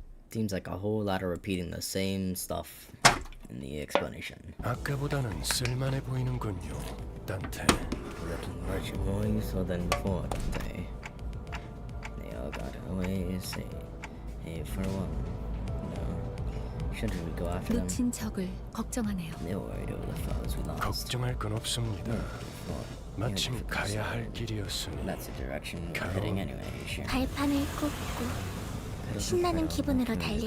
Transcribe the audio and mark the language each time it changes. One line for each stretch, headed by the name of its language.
English: Seems like a whole lot of repeating the same stuff in the explanation.
Korean: 아까보다는 쓸만해 보이는군요, 단테.
English: Looking much more useful than before, Dante. They all got away, say, hey, for one. No. Shouldn't we go after them?
Korean: 놓친 적을 걱정하네요.
English: They're worried over the foes we lost.
Korean: 걱정할 건 없습니다. 마침 가야 할 길이었으니.
English: That's the direction we're heading anyway, sure.
Korean: 발판을 꽂고 신나는 기분으로 달릴게.